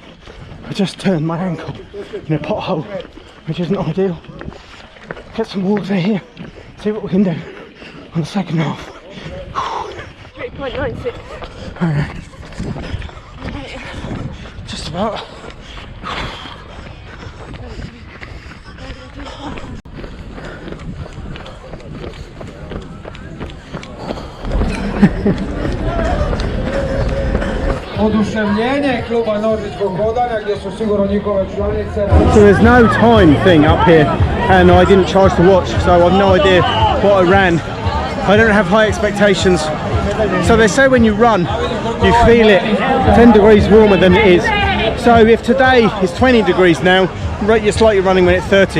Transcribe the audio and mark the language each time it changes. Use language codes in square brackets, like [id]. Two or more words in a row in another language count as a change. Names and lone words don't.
[en] I just turned my ankle in a pothole, which isn't ideal. Get some water here, see what we can do on the second half. 3.96. Alright. Just about. [hr] Oduševljenje kluba Nordičkog hodanja gdje su sigurno njihove članice. [en] So there's no time thing up here, and I didn't charge the watch, so I've no idea what I ran. I don't have high expectations. So they say when you run, you feel it 10 degrees warmer than it is. So if today is 20 degrees now, you're slightly running when it's 30.